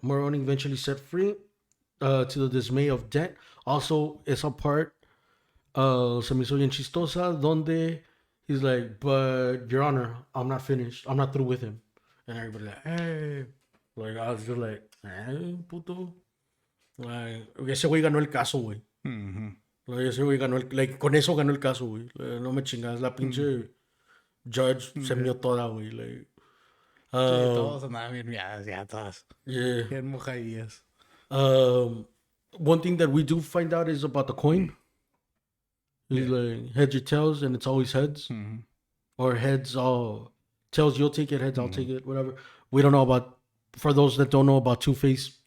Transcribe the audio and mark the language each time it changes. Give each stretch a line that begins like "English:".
English: Moroni eventually set free, to the dismay of Dent. Also,
Spanish: esa part se me hizo bien chistosa, donde
English: he's like, but Your Honor, I'm not finished. I'm not through with him. And everybody like, hey. Like, I was just like, hey, puto.
Spanish: Ese güey ganó el caso, güey. Ese güey ganó con eso ganó el caso, güey. No me chingas. La pinche judge se mió toda, güey. Sí, todos andaban bien miadas, ya todas.
English: Yeah.
Spanish: Bien mojadillas.
English: One thing that we do find out is about the coin. It's like heads or tails, and it's always heads. Or heads, tails, you'll take it, heads, I'll take it, whatever. We don't know about, for those that don't know about Two-Face.